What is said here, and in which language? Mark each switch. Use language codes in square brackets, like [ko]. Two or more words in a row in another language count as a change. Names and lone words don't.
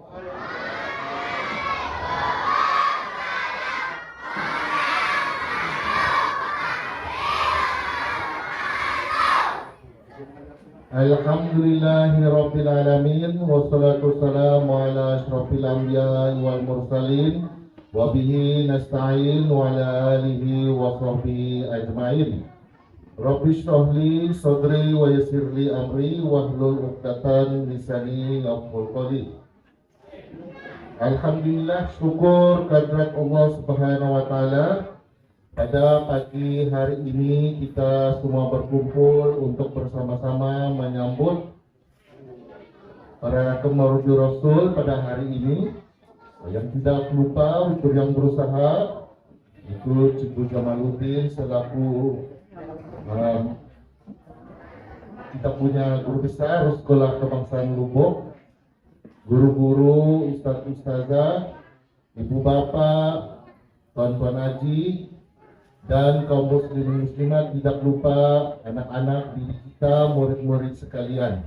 [ar] الحمد لله رب العالمين والصلاة والسلام على أشرف الأنبياء والمرسلين وبه نستعين وعلى آله وصحبه أجمعين. رب اشرح لي صدري ويسر لي أمري واحلل عقدة لساني يفقهوا قولي. [ms] Alhamdulillah, syukur kehadirat Allah [ar] سبحانه وتعالى. [ms] Pada pagi hari ini kita semua berkumpul untuk bersama-sama menyambut para kemarujur Rasul pada hari ini. Yang tidak lupa untuk yang berusaha itu Cikgu Jamaluddin selaku kita punya guru besar Sekolah Kebangsaan Lubuk, guru-guru, ustaz-ustazah, ibu bapak, tuan-tuan haji, dan kaum muslimin muslimat, tidak lupa anak-anak didik kita, murid-murid sekalian.